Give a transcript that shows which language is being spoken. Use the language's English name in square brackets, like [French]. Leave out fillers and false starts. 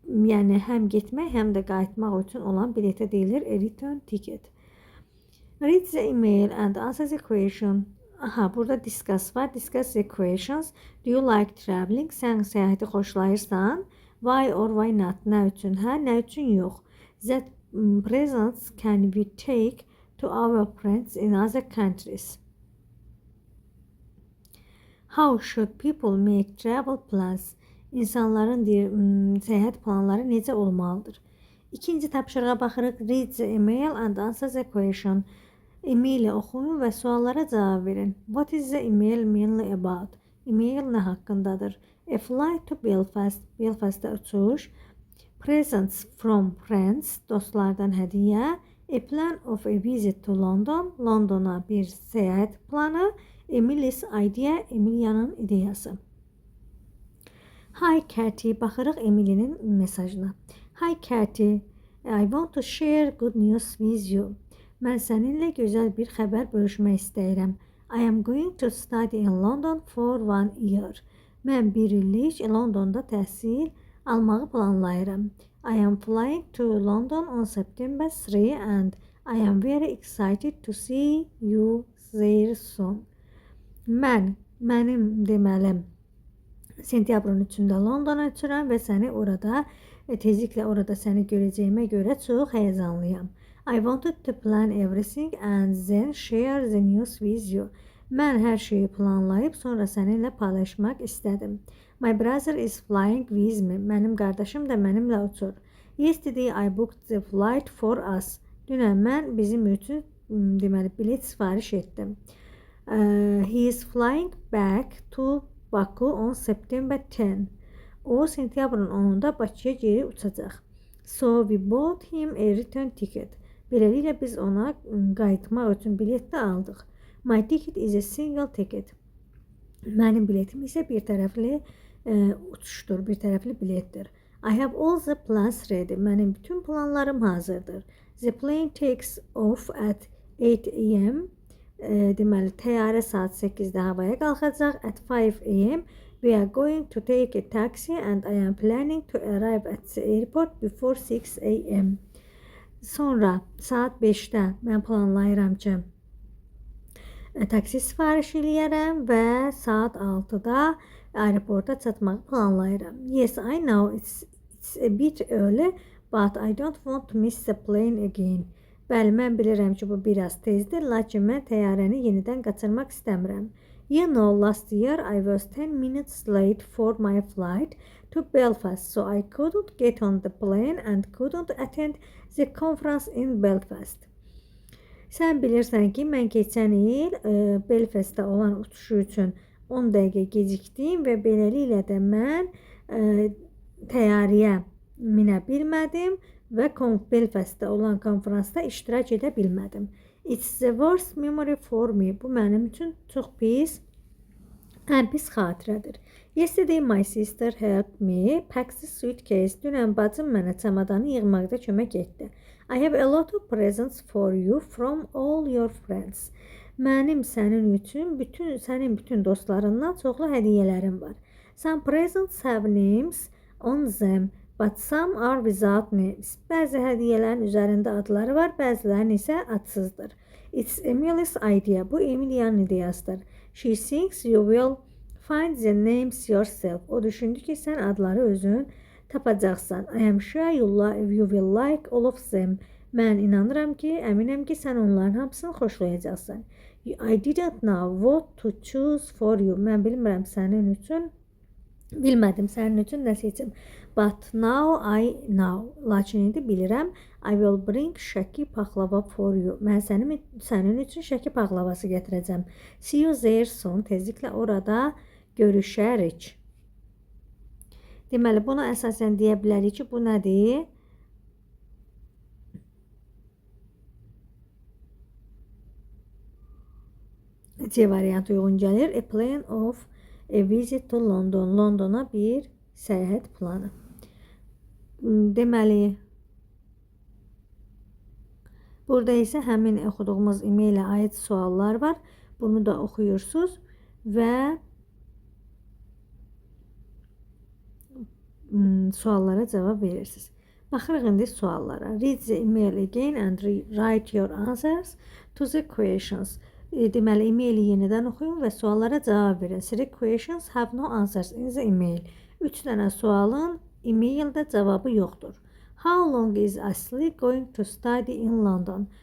[Azerbaijani] Yəni həm getmək, həm də qayıtmaq üçün olan biletə deyilir [English] a return ticket. Read the email and answer the question. [Azerbaijani] Aha, burada discuss var. [English] Discuss the questions. Do you like traveling? [Azerbaijani] Sən səyahəti xoşlayırsan? [English] Why or why not? [Azerbaijani] Nə üçün hə, nə üçün yox? [English] That presents can we take to our friends in other countries? How should people make travel plans? [Azerbaijani] İnsanların səyahət planları necə olmalıdır? İkinci tapşırığa baxırıq. [English] Read the email and answer the question. [Azerbaijani] E-maili oxuyun və suallara cavab verin. [English] What is the email mainly about? [Azerbaijani] E-mail nə haqqındadır? [English] A flight to Belfast. [Azerbaijani] Belfast'a uçuş. [English] Presents from friends. [Azerbaijani] Dostlardan hədiyyə. [English] A plan of a visit to London. [Azerbaijani] Londona bir səyahət planı. [English] Emily's idea. [Azerbaijani] Emilia'nın ideyası. [English] Hi Katie. [Azerbaijani] Baxırıq Emily'nin mesajına. [English] Hi Katie. I want to share good news with you. [Azerbaijani] Mən səninlə gözəl bir xəbər bölüşmək istəyirəm. [English] I am going to study in London for 1 year. [Azerbaijani] Mən bir illik Londonda təhsil almağı planlayıram. [English] I am flying to London on September 3 and I am very excited to see you there soon. [Azerbaijani] Mənim deməli sentyabrın 3-də Londona uçuram və səni orada tezliklə orada səni görəcəyimə görə çox həyəcanlıyam. [English] I wanted to plan everything and then share the news with you. [Azerbaijani] Mən hər şeyi planlayıb sonra səninlə paylaşmaq istədim. [English] My brother is flying with me. [Azerbaijani] Mənim qardaşım da mənimlə uçur. [English] Yesterday I booked the flight for us. [Azerbaijani] Dünən mən bizim üçün deməli bilet sifariş etdim. [English] He is flying back to Baku on September 10. [Azerbaijani] O sentyabrın 10-da Bakıya geri uçacaq. [English] So we bought him a return ticket. [Azerbaijani] Beləliklə biz ona qayıtmaq üçün bilet də aldıq. [English] My ticket is a single ticket. [Azerbaijani] Mənim biletim isə bir tərəfli uçuşdur, bir tərəfli biletdir. [English] I have all the plans ready. [Azerbaijani] Mənim bütün planlarım hazırdır. [English] The plane takes off at 8 a.m. [Azerbaijani] Deməli, təyyarə saat 8-də havaya qalxacaq. [English] At 5 a.m. we are going to take a taxi and I am planning to arrive at the airport before 6 a.m. [Azerbaijani] Sonra saat 5-də mən planlayıram ki, taksi sifariş eləyərəm və saat 6-da aeroporta çatmağı planlayıram. [English] Yes, I know it's a bit early, but I don't want to miss the plane again. [Azerbaijani] Bəli, mən bilirəm ki, bu biraz tezdir, lakin mən təyyarəni yenidən qaçırmaq istəmirəm. [English] You know, last year I was 10 minutes late for my flight to Belfast, so I couldn't get on the plane and couldn't attend the conference in Belfast. [Azerbaijani] Sən bilirsən ki, mən keçən il Belfastda olan uçuşu üçün 10 dəqiqə gecikdim və beləliklə də mən təyyarəyə minə bilmədim və Belfastda olan konferansda iştirak edə bilmədim. [English] It's the worst memory for me. [Azerbaijani] Bu mənim üçün çox pis, ən pis xatirədir. [English] Yesterday my sister helped me pack the suitcase. [Azerbaijani] Dünən bacım mənə çamadanı yığmaqda kömək etdi. [English] I have a lot of presents for you from all your friends. [Azerbaijani] Mənim sənin üçün sənin bütün dostlarından çoxlu hədiyyələrim var. [English] Some presents have names on them, but some are without names. [Azerbaijani] Bəzi hədiyyələrin üzərində adları var, bəzilərinin isə adsızdır. [English] It's Emily's idea. [Azerbaijani] Bu Emilia'nın ideyasıdır. [English] She thinks you will find the names yourself. [Azerbaijani] O düşündü ki, sən adları özün tapacaqsan. [English] I am sure you will like all of them. [Azerbaijani] Mən inanıram ki, əminəm ki, sən onların hamısını xoşlayacaqsan. [English] I didn't know what to choose for you. [Azerbaijani] Mən bilmədim sənin üçün nə seçim. [English] But now I know. [Azerbaijani] Lakin indi bilirəm. [English] I will bring şəki paxlava for you. [Azerbaijani] Mən sənin üçün şəki paxlavası gətirəcəm. [English] See you there soon. [Azerbaijani] Tezliklə orada görüşərik. Deməli, buna əsasən deyə bilərik ki, bu nədir? C variantı uyğun gəlir. [English] A plan of a visit to London. [Azerbaijani] Londona bir səyahət planı. Deməli, burada isə həmin oxuduğumuz e-mailə aid suallar var. Bunu da oxuyursunuz və suallara cavab verirsiniz. Baxırıq indi suallara. [English] Read the email again and write your answers to the questions. [Azerbaijani] Deməli, e-maili yenidən oxuyun və suallara cavab verin. [English] 3 questions have no answers in the email. [Azerbaijani] 3 dənə sualın e-maildə cavabı yoxdur. [English] How long is Asli going to study in London?